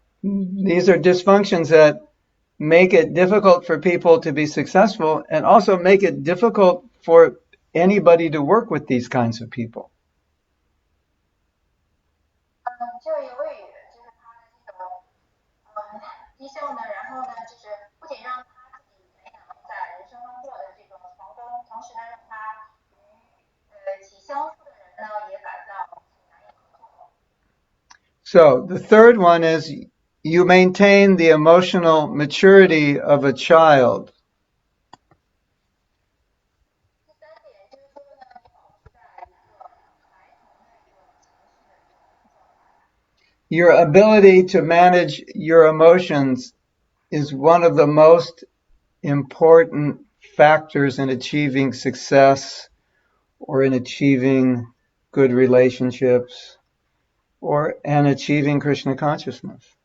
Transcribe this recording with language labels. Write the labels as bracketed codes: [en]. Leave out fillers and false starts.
[en] These are dysfunctions that make it difficult for people to be successful and also make it difficult for anybody to work with these kinds of people. [zh] 就由于就是他的这种低效呢，然后呢，就是不仅让他自己没能在人生中获得这种成功，同时呢，让他与其相处的人呢也感到难以合作。 [en] So the third one is you maintain the emotional maturity of a child. [zh] 第3点就是说呢，你保持在一个孩童的一个情绪的一种状态。 [en] Your ability to manage your emotions is one of the most important factors in achieving success or in achieving good relationships and achieving Krishna consciousness.